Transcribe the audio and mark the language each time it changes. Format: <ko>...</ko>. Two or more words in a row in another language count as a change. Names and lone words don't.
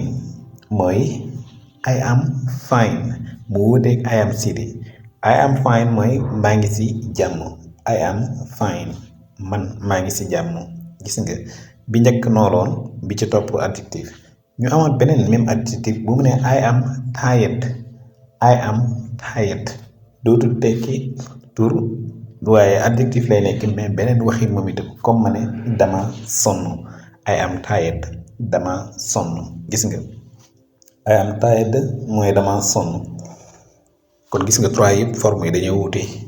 <wo>mooy</wo> <en>I am fine</en> <wo>mu wuuteeg</wo> <en>I am Sidi I am fine</en> <wo>mooy maa ngi ci jàmm</wo> <en>I am fine</en> <wo>man maa ngi ci jàmm gis nga bi njëkk nooloon bi ci topp adjective ñu amaat beneen même adjective bu mu ne</wo> <en>I am tired I am tired</en> <wo>dootul tekki tur waaye adjectif lay nekk mais beneen waxin moom itam comme ma ne dama sonn</wo> <en>I am tired</en> <wo>dama sonn gis nga</wo> <en>I am tired</en> <wo>mooy dama sonn kon gis nga trois yëpp forme yi dañoo wuute</wo>